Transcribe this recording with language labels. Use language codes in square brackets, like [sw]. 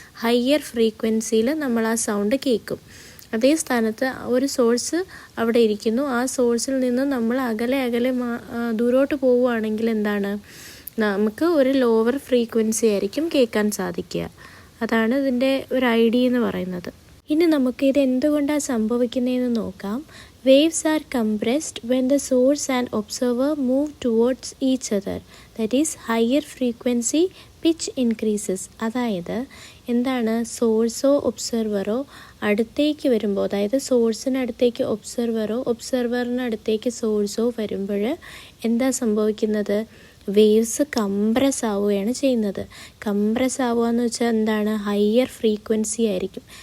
[ml] Higher ഫ്രീക്വൻസിയിൽ നമ്മൾ ആ സൗണ്ട് കേൾക്കും. അതേ സ്ഥാനത്ത് ഒരു സോഴ്സ് അവിടെ ഇരിക്കുന്നു, ആ സോഴ്സിൽ നിന്ന് നമ്മൾ അകലെ ദൂരോട്ട് പോവുകയാണെങ്കിൽ എന്താണ്, നമുക്ക് ഒരു ലോവർ ഫ്രീക്വൻസി ആയിരിക്കും കേൾക്കാൻ സാധിക്കുക. അതാണ് ഇതിൻ്റെ ഒരു ഐഡിയ എന്ന് പറയുന്നത്. ഇനി നമുക്ക് ഇത് എന്തുകൊണ്ടാണ് സംഭവിക്കുന്നതെന്ന് നോക്കാം. [en] Waves are compressed when the source and observer move towards each other. That is, higher frequency pitch increases. [ml] അതായത് എന്താണ്, സോഴ്സോ ഒബ്സർവറോ അടുത്തേക്ക് വരുമ്പോൾ, അതായത് സോഴ്സിനടുത്തേക്ക് ഒബ്സർവറോ ഒബ്സർവറിനടുത്തേക്ക് സോഴ്സോ വരുമ്പോൾ എന്താ സംഭവിക്കുന്നത്? വേവ്സ് കംപ്രസ് ആവുകയാണ് ചെയ്യുന്നത്. കംപ്രസ് ആവുക എന്ന് വെച്ചാൽ എന്താണ്, ഹയർ ഫ്രീക്വൻസി ആയിരിക്കും.